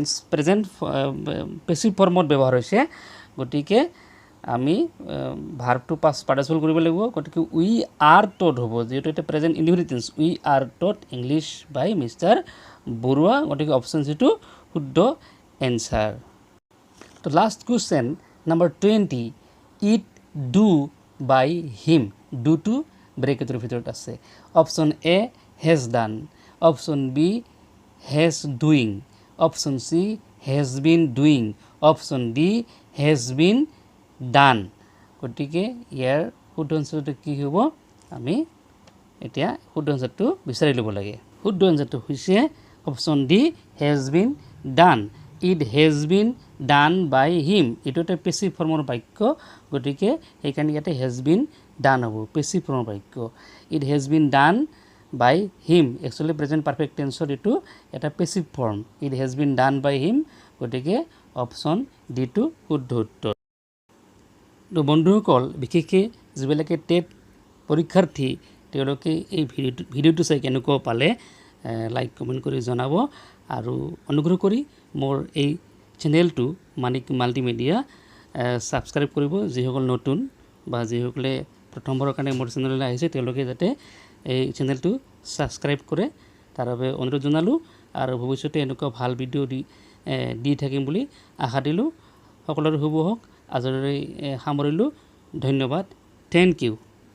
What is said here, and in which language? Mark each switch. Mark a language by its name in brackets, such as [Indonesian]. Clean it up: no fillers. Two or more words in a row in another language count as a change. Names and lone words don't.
[English] present passive formত [Assamese] ব্যৱহাৰ হৈছে গতিকে আমি [English] verbটো past participle [Assamese] কৰিব লাগিব গতিকে [English] we are taught [Assamese] হ'ব যিহেতু এটা [English] present indefinite tense we are taught English by Mister Baruah গতিকে option Cটো শুদ্ধ এনচাৰ তো last question number 20 it do by him doটো bracketৰ [Assamese] ভিতৰত আছে [English] অপশ্যন A has done option B has doing option C has been doing option D has been done [Assamese] গতিকে ইয়াৰ শুদ্ধ এনচাৰটো কি হ'ব আমি এতিয়া শুদ্ধ এনচাৰটো বিচাৰি ল'ব লাগে শুদ্ধ এনচাৰটো হৈছে [English] option D has been done it has been done by him [Assamese] এইটো এটা [English] passive formৰ [Assamese] বাক্য গতিকে সেইকাৰণে ইয়াতে [English] has been done হ'ব passive formৰ বাক্য it has been done by him actually present perfect tenseৰ [Assamese] এইটো এটা [English] passive form it has been done by him গতিকে option Dটো [Assamese] শুদ্ধ উত্তৰ তো বন্ধুসকল বিশেষকৈ যিবিলাকে টেট পৰীক্ষাৰ্থী তেওঁলোকে এই ভিডিঅ'টো চাই কেনেকুৱা পালে [English] like comment [Assamese] কৰি জনাব আৰু অনুগ্ৰহ কৰি মোৰ এই চেনেলটো মানিক মাল্টিমিডিয়া ছাবস্ক্ৰাইব কৰিব যিসকল নতুন বা যিসকলে প্ৰথমবাৰৰ কাৰণে মোৰ চেনেললৈ আহিছে তেওঁলোকে যাতে এই চেনেলটো ছাবস্ক্ৰাইব কৰে তাৰ বাবে অনুৰোধ জনালোঁ আৰু ভৱিষ্যতে এনেকুৱা ভাল ভিডিঅ' দি থাকিম বুলি আশা দিলোঁ সকলোৰে শুভ হওক আজিলৈ সামৰিলোঁ ধন্যবাদ [English] thank you